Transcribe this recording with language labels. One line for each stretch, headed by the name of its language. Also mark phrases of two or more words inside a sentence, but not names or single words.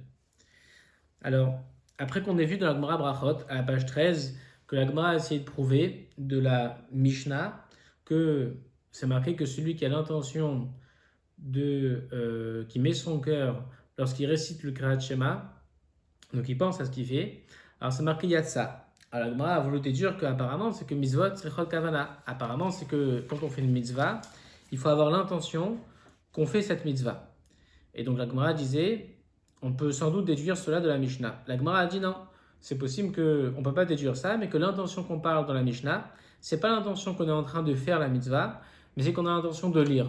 French: Alors, après qu'on ait vu dans la Gemara Brachot, à la page 13, que la Gemara a essayé de prouver de la Mishnah que c'est marqué que celui qui a l'intention qui met son cœur lorsqu'il récite le Kriyat Shema, donc il pense à ce qu'il fait. Alors c'est marqué Yatsa. Alors la Gemara a voulu te dire qu'apparemment c'est que
Hebrew: מצוות צריכות כוונה.
French: Apparemment c'est que quand on fait une mitzvah, il faut avoir l'intention qu'on fait cette mitzvah. Et donc la Gemara disait, on peut sans doute déduire cela de la Mishnah. La Gemara a dit non, c'est possible qu'on ne peut pas déduire ça, mais que l'intention qu'on parle dans la Mishnah, c'est pas l'intention qu'on est en train de faire la mitzvah, mais c'est qu'on a l'intention de lire.